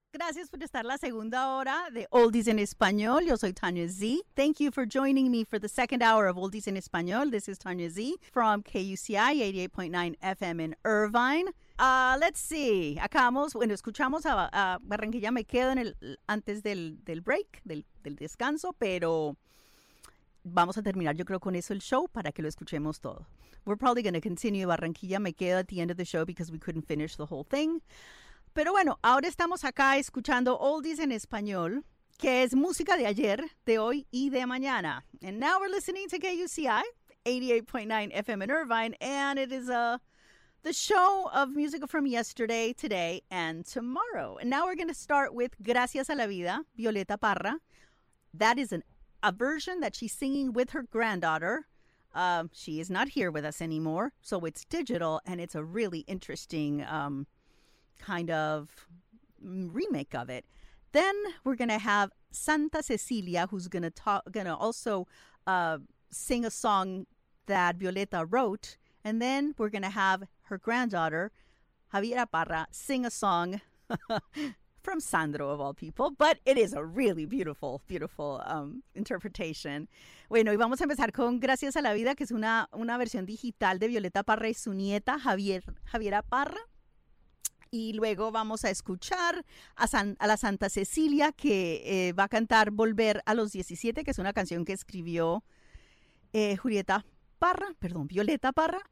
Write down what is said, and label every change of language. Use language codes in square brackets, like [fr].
[es] Gracias por estar la segunda hora de Oldies en Español. Yo soy Tanya Z. [en] Thank you for joining me for the second hour of Oldies en Español. This is Tanya Z from KUCI 88.9 FM in Irvine. Let's see. [es] Acabamos, bueno, escuchamos a Barranquilla. Me quedo en el, antes del break, del descanso, pero vamos a terminar, yo creo, con eso el show para que lo escuchemos todo. [en] We're probably going to continue Barranquilla Me Quedo at the end of the show because we couldn't finish the whole thing. [es] Pero bueno, ahora estamos acá escuchando Oldies en Español, que es música de ayer, de hoy y de mañana. [en] And now we're listening to KUCI, 88.9 FM in Irvine, and it is the show of music from yesterday, today, and tomorrow. And now we're going to start with Gracias a la Vida, Violeta Parra. That is a version that she's singing with her granddaughter. She is not here with us anymore, so it's digital, and it's a really interesting kind of remake of it. Then we're going to have Santa Cecilia, who's going to also sing a song that Violeta wrote, and then we're going to have her granddaughter, Javiera Parra, sing a song from Sandro, of all people, but it is a really beautiful, beautiful interpretation. [es] Bueno, y vamos a empezar con Gracias a la Vida, que es una versión digital de Violeta Parra y su nieta, Javiera Parra. Y luego vamos a escuchar a la Santa Cecilia, que va a cantar Volver a los 17, que es una canción que escribió Violeta Parra.